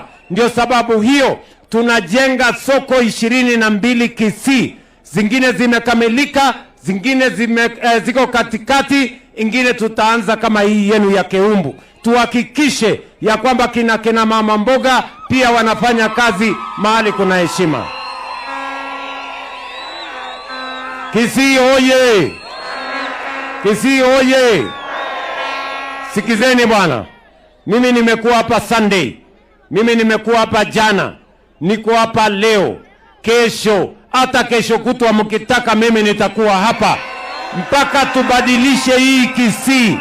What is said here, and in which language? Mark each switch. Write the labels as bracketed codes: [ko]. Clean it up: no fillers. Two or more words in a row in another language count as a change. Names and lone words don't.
[sw] Ndio sababu hiyo tunajenga soko 22 Kisii. Zingine zimekamilika, zingine ziko katikati, ingine tutaanza kama hii yenu ya Keumbu. Tuhakikishe ya kwamba kina mama mboga pia wanafanya kazi mahali kuna heshima. Kisii oye! Kisii oye! Sikizeni bwana, mimi nimekuwa hapa Sunday, mimi nimekuwa hapa jana, niko hapa leo, kesho, hata kesho kutwa mkitaka mimi nitakuwa hapa mpaka tubadilishe hii Kisii.